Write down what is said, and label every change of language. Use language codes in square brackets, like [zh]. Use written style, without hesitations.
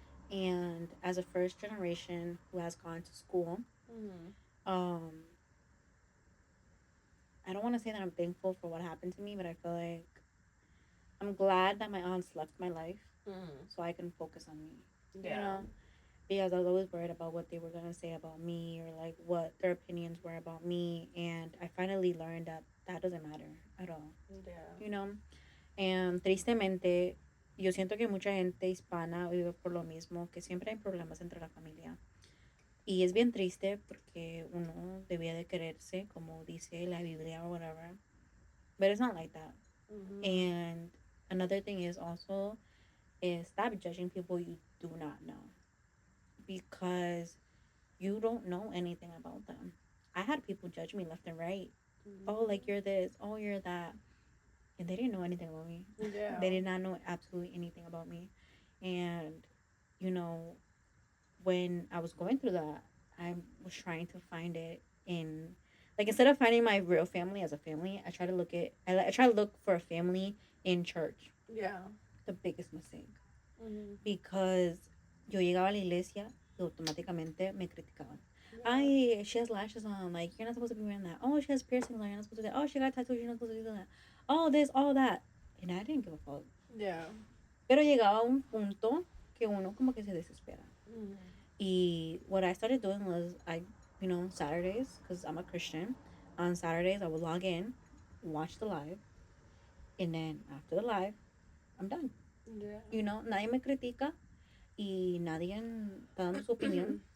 [en] And as a first generation who has gone to school, um, I don't want to say that I'm thankful for what happened to me, but I feel like I'm glad that my aunts left my life so I can focus on me. You know? Because I was always worried about what they were going to say about me or like what their opinions were about me. And I finally learned that that doesn't matter at all. You know? [es] And tristemente, yo siento que mucha gente hispana vive por lo mismo, que siempre hay problemas entre la familia. Y es bien triste porque uno debía de quererse, como dice la Biblia [en] or whatever. But it's not like that. And another thing is also is stop judging people you do not know because you don't know anything about them. I had people judge me left and right. Oh, like you're this. Oh, you're that. And they didn't know anything about me. They did not know absolutely anything about me. And, you know, when I was going through that, I was trying to find it in, like, instead of finding my real family as a family, I try to look for a family in church. The biggest mistake. [es] Because yo llegaba a la iglesia y automáticamente me criticaban. [en] Ay, she has lashes on. Like, you're not supposed to be wearing that. Oh, she has piercings. Like, you're not supposed to do that. Oh, she got tattoos. You're not supposed to do that. Oh, this, all that. And I didn't give a fuck. [es] Pero llegaba un punto que uno como que se desespera. [en] Y what I started doing was Saturdays, because I'm a Christian, on Saturdays I would log in, watch the live, and then after the live, I'm done. [es] Nadie me critica y nadie está dando su opinión.